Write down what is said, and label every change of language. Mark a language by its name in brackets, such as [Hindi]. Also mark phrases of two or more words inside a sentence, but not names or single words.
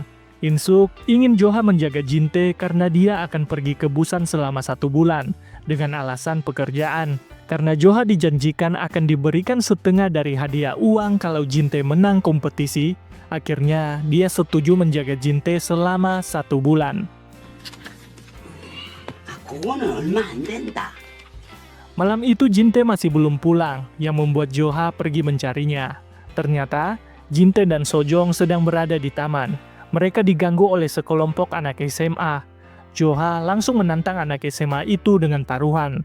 [Indonesian] Insuk ingin Joha menjaga Jin-tae karena dia akan pergi ke Busan selama 1 bulan dengan alasan pekerjaan. Karena Joha dijanjikan akan diberikan setengah dari hadiah uang kalau Jin-tae menang kompetisi, akhirnya dia setuju menjaga Jin-tae selama 1 bulan. [Korean] 그거는 얼마 안 된다. [Indonesian] Malam itu Jin-tae masih belum pulang, yang membuat Joha pergi mencarinya. Ternyata, Jin-tae dan Sojong sedang berada di taman. mereka diganggu oleh sekelompok anak SMA. Joha langsung menantang anak SMA itu dengan taruhan.